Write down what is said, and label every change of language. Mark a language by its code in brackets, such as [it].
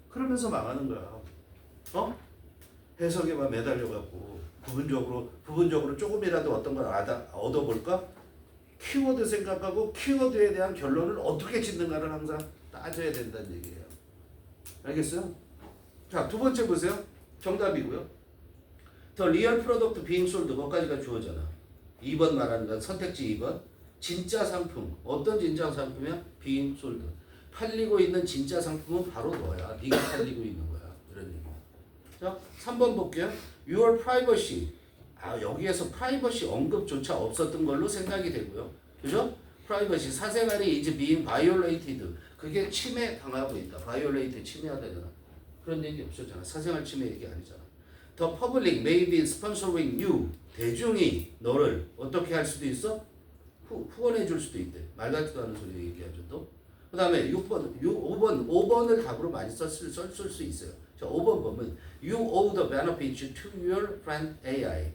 [ko] 그러면서 망하는 거야. 어? 해석에만 매달려갖고 부분적으로 조금이라도 어떤 걸 얻어볼까? 키워드 생각하고 키워드에 대한 결론을 어떻게 짓는가를 항상 따져야 된다는 얘기예요. 알겠어요? 자, 두 번째 보세요. 정답이고요. [en] The real product being sold, [ko] 거기까지가 주어잖아. 2번 말하는 건 선택지 2번. 진짜 상품. 어떤 진짜 상품이야? [en] being sold. [ko] 팔리고 있는 진짜 상품은 바로 너야. 네가 팔리고 있는 거야. 이런 얘기. 자, 3번 볼게요. [en] Your privacy. [ko] 여기에서 privacy 언급조차 없었던 걸로 생각이 되고요. 그죠? [en] privacy, [ko] 사생활이 [en] is being violated. [ko] 그게 침해 당하고 있다. violate, 침해하다잖아. 그런 얘기 없었잖아. 사생활 침해 얘기 아니잖아. [en] The public may be sponsoring you. [ko] 대중이 너를 어떻게 할 수도 있어? 후원해 줄 수도 있대. 말 같지도 않은 소리 얘기하죠 또. 그 다음에 5번을 답으로 많이 썼을 수 있어요. 자, 5번 보면 [en] You owe the benefits to your friend AI.